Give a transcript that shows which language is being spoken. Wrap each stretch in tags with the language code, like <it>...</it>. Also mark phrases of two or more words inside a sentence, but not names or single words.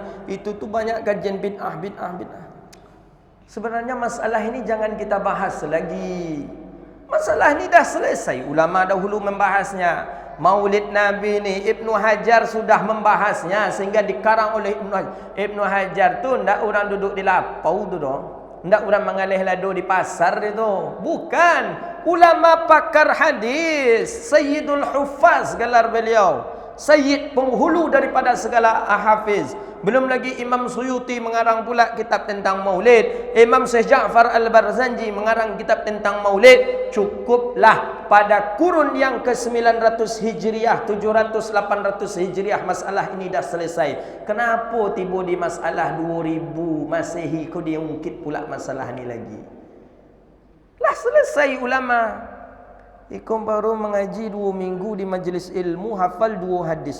<id>Itu tuh banyak kajian bid'ah. Sebenarnya masalah ini jangan kita bahas lagi. Masalah ini dah selesai. Ulama dahulu membahasnya. Maulid Nabi ni Ibnu Hajar sudah membahasnya sehingga dikarang oleh Ibnu Hajar tu</id> <min>ndak orang duduk di lapau tu doh. Ndak orang mengalih lado di pasar itu. Bukan.</min> <id>Ulama pakar hadis, Sayyidul Huffaz gelar beliau, Sayyid penghulu daripada segala hafiz. Belum lagi Imam Suyuti mengarang pula kitab tentang maulid. Imam Syekh Ja'far Al-Barzanji mengarang kitab tentang maulid. Cukuplah pada kurun yang ke-900 Hijriah, 700-800 Hijriah masalah ini dah selesai. Kenapa tiba di masalah 2000 Masehi kau dia ungkit pula masalah ni lagi? Lah selesai ulama. Ikum baru mengaji 2 minggu di majlis ilmu, hafal 2 hadis.</id>